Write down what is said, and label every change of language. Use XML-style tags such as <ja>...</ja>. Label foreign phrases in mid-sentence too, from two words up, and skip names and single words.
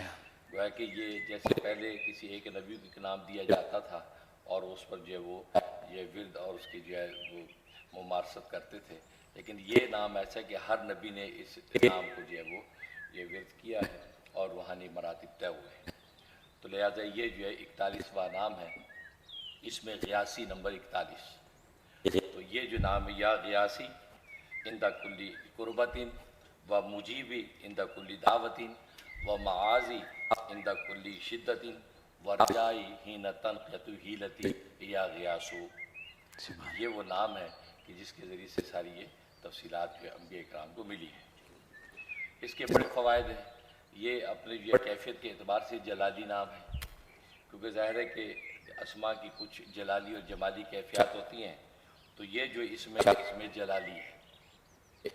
<ur>گویا کہ یہ جیسے پہلے کسی ایک نبی کا نام دیا جاتا تھا اور اس پر جو ہے وہ یہ ورد اور اس کی جو ہے وہ ممارست کرتے تھے، لیکن یہ نام ایسا ہے کہ ہر نبی نے اس نام کو جو ہے وہ یہ ورد کیا ہے اور روحانی مراتب طے ہوئے ہیں۔ تو لہٰذا یہ جو ہے 41واں نام ہے، اس میں غیاسی نمبر 41۔ تو یہ جو نام ہے</ur> <ar>یا غیاسی عند کلی قربتن و مجیبی عند کلی دعوتن و معاذی عند کلی شدتن و رجائی حین تنقیت حیلتی یا غیاسو۔</ar> <ur>یہ وہ نام ہے کہ جس کے ذریعے سے ساری یہ تفصیلات جو انبیاء کرام کو ملی ہیں۔ اس کے بڑے فوائد ہیں۔ یہ اپنے جو کیفیت کے اعتبار سے جلالی نام ہے، کیونکہ ظاہر ہے کہ اسماء کی کچھ جلالی اور جمالی کیفیات ہوتی ہیں، تو یہ جو اس میں جلالی ہے۔</ur>